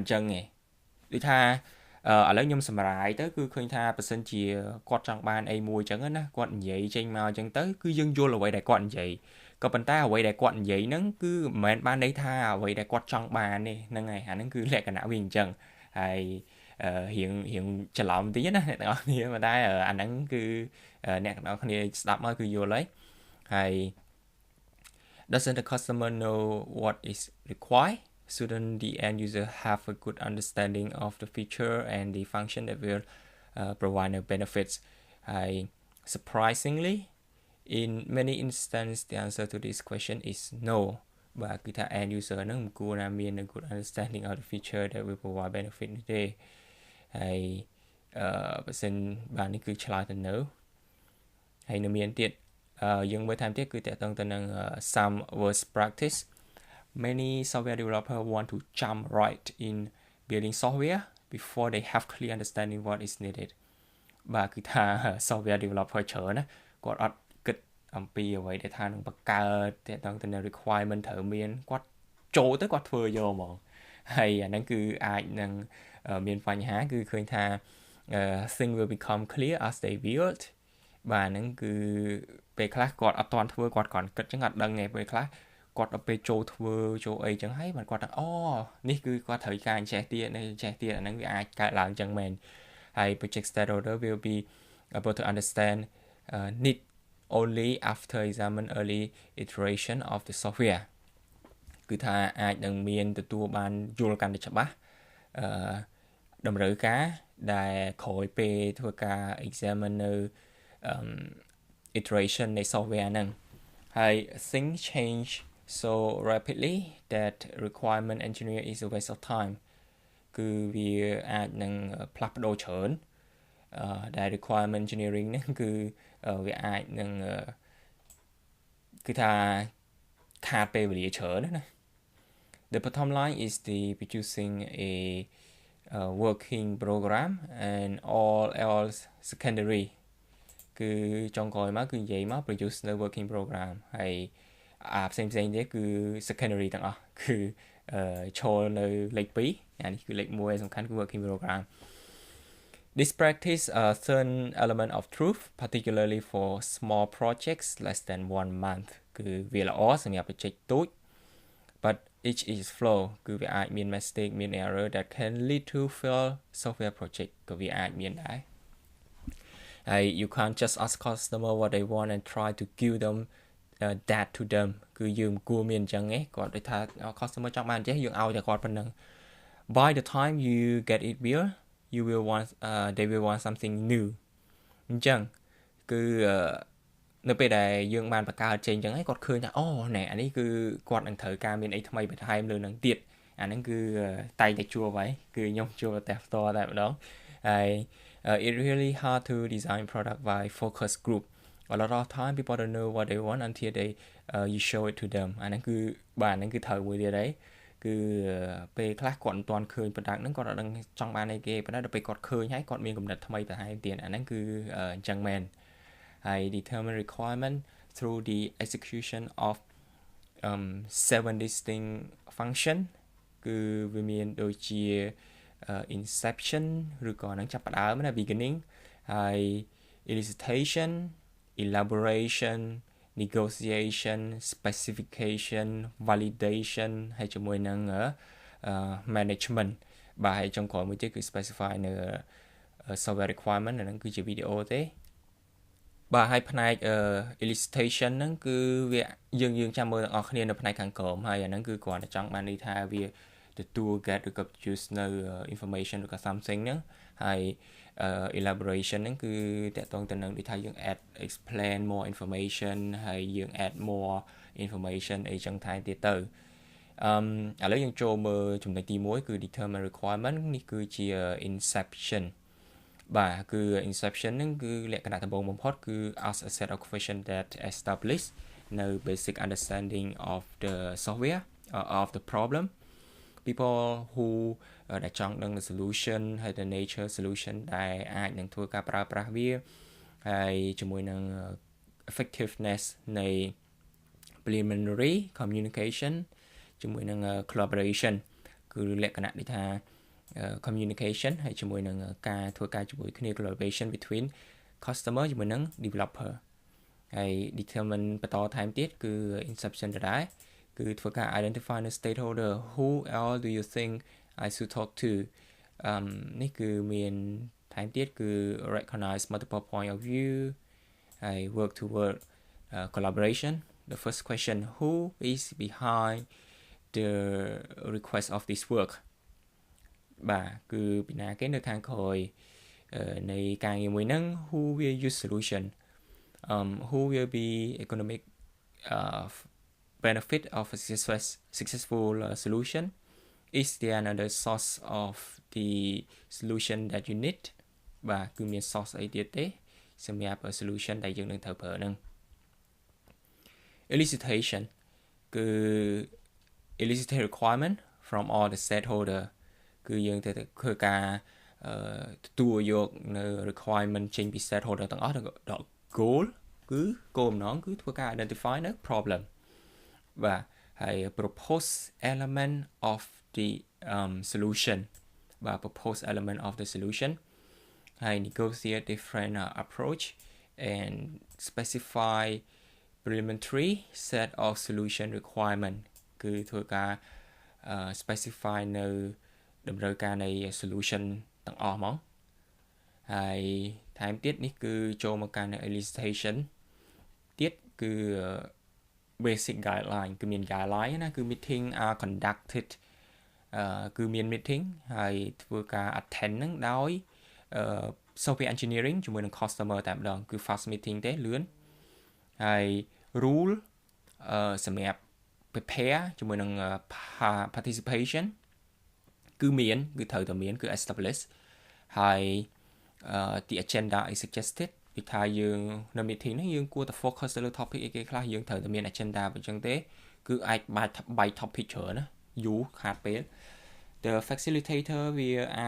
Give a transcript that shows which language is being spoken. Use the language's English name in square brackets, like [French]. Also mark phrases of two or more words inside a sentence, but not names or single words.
[Khmer] ញ្ចឹងទេដូចថាឥឡូវខ្ញុំសម្រាយទៅគឺឃើញថាបើសិនជាគាត់ចង់បានអីមួយអញ្ចឹងណាគាត់និយាយចេញមកអញ្ចឹងទៅគឺយើងយល់អ្វីដែលគាត់និយាយក៏ប៉ុន្តែអ្វីដែលគាត់និយាយហ្នឹងគឺមិនមែនបានន័យថាអ្វីដែលគាត់ចង់បានទេហ្នឹងហើយអាហ្នឹងគឺលក្ខណៈវាអញ្ចឹងហើយរៀងច្រឡំតិចណាអ្នកទាំងអស់គ្នាប៉ុន្តែអាហ្នឹងគឺអ្នកទាំងអស់គ្នាស្ដាប់មកគឺយល់ហើយ [English] doesn't the customer know what is required shouldn't the end user have a good understanding of the feature and the function that will provide the benefits surprisingly in many instances the answer to this question is no [Khmer] បាទគឺថា [English] end user [Khmer] ហ្នឹងមិនគួរណាមាន [English] a good understanding of the feature that will provide benefit [Khmer] នេះទេហើយបើសិនបាទនេះគឺឆ្លើយទៅ [English] no [Khmer] ហើយនៅមានទៀតយើងមើលថែមទៀតគឺតកតងទៅនឹង [English] some worst practice many software developers want to jump right in building software before they have clear understanding what is needed បាទ [Khmer] គឺថា [English] software developer [Khmer] ច្រើនណាគាត់អត់គិតអំពីអ្វីដែលថានឹងបង្កើតតកតងទៅនឹង requirement ត្រូវមានគាត់ចូលទៅគាត់ធ្វើយកហ្មងហើយអាហ្នឹង គឺអាចនឹងមានបញ្ហាគឺឃើញថា [English] thing will become clear as they build [Khmer] បាទហ្នឹងគឺពេលខ្លះគាត់អត់ទាន់ ធ្វើគាត់គ្រាន់គិតចឹងអត់ដឹងទេពេលខ្លះគាត់ដល់ពេលចូលធ្វើចូលអីចឹងហើយបានគាត់ថានេះគឺគាត់ត្រូវការចេះទៀតអាហ្នឹងវាអាចកើតឡើងចឹងមែនហើយ [English] project stakeholder will be able to understand need only after examine early iteration of the software [Khmer] គឺថាអាចនឹងមានទទួលបានយល់កាន់តែច្បាស់តម្រូវការដែលក្រោយពេលធ្វើការ examine នៅ [English] iteration នៃ software [Khmer] ហ្នឹងហើយ [English] things change so rapidly that requirement engineer is a waste of time [Khmer] គឺវាអាចនឹងផ្លាស់ប្ដូរច្រើនដែល [English] requirement engineering [Khmer] ហ្នឹងគឺវាអាចនឹងគឺថាខាតពេលវេលាច្រើនណា [English] The bottom line is the producing a working program and all else secondary [Khmer] គឺចុងក្រោយមកគឺនិយាយមក produce នៅ [English] working program [Khmer] ហើយផ្សេងទៀតគឺ secondary ទាំងអស់គឺ ឈរនៅលេខ2អានេះគឺលេខ1សំខាន់គឺ [English] working program This practice a certain element of truth particularly for small projects less than 1 month [Khmer] គឺវាល្អសម្រាប់ [English] project ទូច but each is flow [Khmer] គឺវាអាចមាន [English] mistake មាន error that can lead to fail software project [Khmer] ក៏វាអាចមានដែរ [English] you can't just ask customer what they want and try to give them that to them [Khmer] គឺយើងគួរមានអញ្ចឹងឯងគាត់ដូចថា customer ចង់បានចេះយើងឲ្យតែគាត់ប៉ុណ្ណឹង [English] by the time you get it beer you will want they will want something new [Khmer] អញ្ចឹងគឺនៅពេលដែលយើងបានបង្កើតចេញអញ្ចឹងឯងគាត់ឃើញថាអូណែអានេះគឺគាត់នឹងត្រូវការមានអីថ្មី បន្ថែមលើនឹងទៀតអាហ្នឹងគឺតែងតែជួបហើយគឺខ្ញុំជួបតែផ្ទាល់តែម្ដងហើយ [English] it really hard to design product by focus group a lot of time people don't know what they want until they you show it to them [Khmer] អាហ្នឹងគឺបាទហ្នឹងគឺត្រូវមួយទៀតហើយគឺពេលខ្លះគាត់មិនទាន់ឃើញ product ហ្នឹងគាត់អត់ដឹងចង់បានអីគេប៉ុន្តែដល់ពេលគាត់ឃើញហើយគាត់មានគំនិតថ្មីបន្ថែមទៀតអាហ្នឹងគឺអញ្ចឹងមែនហើយ [English] determine requirement through the execution of 7 distinct function [Khmer] គឺវាមានដូចជា inception ឬក៏នឹងចាប់ផ្ដើមណា beginning ហើយ [English] elicitation elaboration negotiation specification validation [Khmer] ហើយជាមួយនឹង management បាទហើយចុងក្រោយមួយទៀតគឺ specify នៅ [English] software requirement [Khmer] ហ្នឹងគឺជាវីដេអូទេបាទហើយផ្នែក elicitation ហ្នឹងគឺវាយើងចាំមើលទាំងអស់គ្នានៅផ្នែកខាងក្រោមហើយអាហ្នឹងគឺគ្រាន់តែចង់បានន័យថាវា ទទួល get ឬក៏ produce នៅ information ឬក៏ something ហ្នឹងហើយ elaboration ហ្នឹងគឺតកតងទៅនឹងដូចថាយើង [English] add explain more information [Khmer] ហើយយើង [English] add more information [Khmer] អីចឹងថែមទៀតទៅឥឡូវយើងចូលមើលចំណុចទី1គឺ [English] determine requirement [Khmer] នេះគឺជា inception បាទគឺ inception ហ្នឹងគឺលក្ខណៈដំបូងបំផុតគឺ [English] ask a set of questions that establish no basic understanding of the software of the problem people who [Khmer] ដែលចង់ដឹង [English] the solution ហើយ the nature solution [Khmer] ដែលអាច នឹងធ្វើការប្រើប្រាស់វាហើយជាមួយនឹង effectiveness នៃ [English] preliminary communication [Khmer] ជាមួយនឹង collaboration គឺលក្ខណៈដូចថា communication ហើយជាមួយនឹងការធ្វើ ការជាមួយគ្នា [English] collaboration between customer [Khmer] ជាមួយនឹង developer ហើយ determine បន្តថែមទៀតគឺ inception ដដែលគឺធ្វើ [English] ការ identify the stakeholder who else do you think I should talk to [Khmer] នេះគឺមានថែមទៀតគឺ [English] recognize multiple point of view ហើយ work toward collaboration the first question who is behind the request of this work [Khmer] បាទគឺពីណាគេនៅខាងក្រោយនៃការងារមួយហ្នឹង [English] who will use solution who will be economic benefit of a successful solution is there another source of the solution that you need [Khmer] បាទគឺមាន [English] source [Khmer] អីទៀតទេសម្រាប់ [English] solution [Khmer] ដែលយើងនឹងត្រូវប្រើហ្នឹង elicitation គឺ [English] elicit requirement from all the stakeholder [Khmer] គឺយើងត្រូវធ្វើការទទួលយកនៅ requirement ចេញពី stakeholder ទាំងអស់ដល់ goal គឺគោលបំណងគឺធ្វើការ identify នៅ problem បាទហើយ [English] propose element of the solution បាទ propose element of the solution ហើយ negotiate different approach and specify preliminary set of solution requirement [Khmer] គឺធ្វើការ specify នៅតម្រូវការនៃ solution ទាំងអស់ហ្មងហើយថែមទៀតនេះគឺចូលមកកាន់ elicitation ទៀតគឺ [English] basic guideline [Khmer] គឺមាន guideline ណាគឺ [English] meeting are conducted [Khmer] គឺមាន meeting ហើយធ្វើការ attend ហ្នឹងដោយ [English] software engineering [Khmer] ជាមួយនឹង customer តែម្ដងគឺ [English] fast meeting [Khmer] ទេលឿនហើយ rule សម្រាប់ prepare ជាមួយនឹង participation គឺមានគឺត្រូវតែមានគឺ establish ហើយ [English] the agenda is suggested [Khmer] ពីថា យើងនៅ meeting នេះយើងគួរតែ focus ទៅលើ topic អីគេខ្លះយើងត្រូវតែមាន agenda អញ្ចឹងទេគឺអាចបាយ topic ច្រើនណាយូរខាតពេល [English] the facilitator [Khmer] វាអាច